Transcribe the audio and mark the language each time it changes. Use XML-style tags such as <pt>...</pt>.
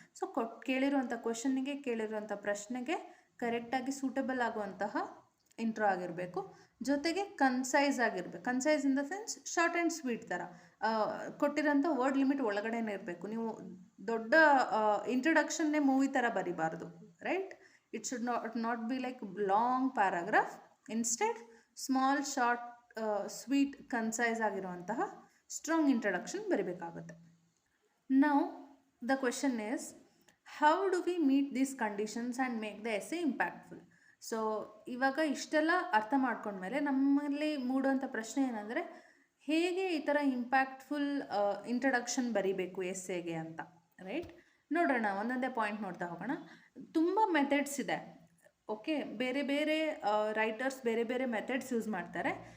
<kn>So ಕೇಳಿರುವಂಥ ಕ್ವೆಶನ್ನಿಗೆ, ಕೇಳಿರುವಂಥ ಪ್ರಶ್ನೆಗೆ ಕರೆಕ್ಟಾಗಿ suitable ಆಗುವಂತಹ ಇಂಟ್ರೋ ಆಗಿರಬೇಕು. ಜೊತೆಗೆ ಕನ್ಸೈಸ್ ಆಗಿರಬೇಕು.</kn> <en>concise in the sense short and sweet</en> <kn>ಥರ, ಕೊಟ್ಟಿರೋಂಥ ವರ್ಡ್ ಲಿಮಿಟ್ ಒಳಗಡೆನೇ ಇರಬೇಕು. ನೀವು ದೊಡ್ಡ ಇಂಟ್ರೊಡಕ್ಷನ್ನೇ ಮೂವಿ ಥರ ಬರಿಬಾರ್ದು, right?</kn> <en>It should not be like long paragraph. Instead, small, short, sweet, concise</en> <kn>ಆಗಿರುವಂತಹ strong introduction ಬರಿಬೇಕಾಗುತ್ತೆ.</kn> <en>Now, the question is, how do we meet these conditions and make the essay impactful?</en> <kn>So ಇವಾಗ ಇಷ್ಟೆಲ್ಲ ಅರ್ಥ ಮಾಡ್ಕೊಂಡ್ಮೇಲೆ ನಮ್ಮಲ್ಲಿ ಮೂಡುವಂಥ ಪ್ರಶ್ನೆ ಏನಂದರೆ, ಹೇಗೆ ಈ ಥರ ಇಂಪ್ಯಾಕ್ಟ್ಫುಲ್ ಇಂಟ್ರೊಡಕ್ಷನ್ ಬರಿಬೇಕು ಎಸ್ಸೆಗೆ ಅಂತ, ರೈಟ್? ನೋಡೋಣ, ಒಂದೊಂದೇ ಪಾಯಿಂಟ್ ನೋಡ್ತಾ ಹೋಗೋಣ. ತುಂಬ ಮೆಥಡ್ಸ್ ಇದೆ. ಓಕೆ, ಬೇರೆ ಬೇರೆ ರೈಟರ್ಸ್ ಬೇರೆ ಬೇರೆ ಮೆಥಡ್ಸ್ ಯೂಸ್ ಮಾಡ್ತಾರೆ.</kn>